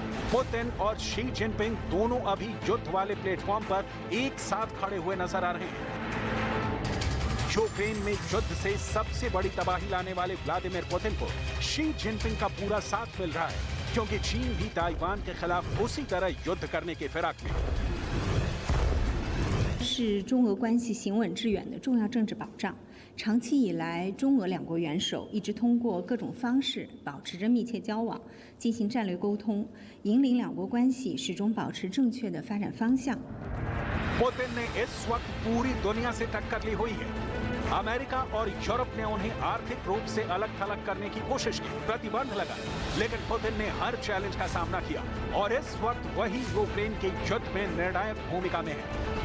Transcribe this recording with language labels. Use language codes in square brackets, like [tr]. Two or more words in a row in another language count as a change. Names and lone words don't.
[hi] पुतिन और शी जिनपिंग दोनों अभी युद्ध वाले प्लेटफॉर्म पर एक साथ खड़े हुए नजर आ रहे हैं। यूक्रेन में युद्ध से सबसे बड़ी तबाही लाने वाले व्लादिमीर पुतिन को शी जिनपिंग का पूरा साथ मिल रहा है, क्योंकि चीन भी ताइवान के खिलाफ उसी तरह युद्ध करने के फिराक में है। [zh] 是中俄关系行稳致远的重要政治保障。长期以来，中俄两国元首一直通过各种方式保持着密切交往，进行战略沟通，引领两国关系始终保持正确的发展方向。 [hi] पुतिन ने इस वक्त पूरी दुनिया से टक्कर ली हुई है। अमेरिका और यूरोप ने उन्हें आर्थिक रूप से अलग थलग करने की कोशिश की, प्रतिबंध लगाए, लेकिन पुतिन ने हर चैलेंज का सामना किया और इस वक्त वही यूक्रेन के युद्ध में निर्णायक भूमिका में है।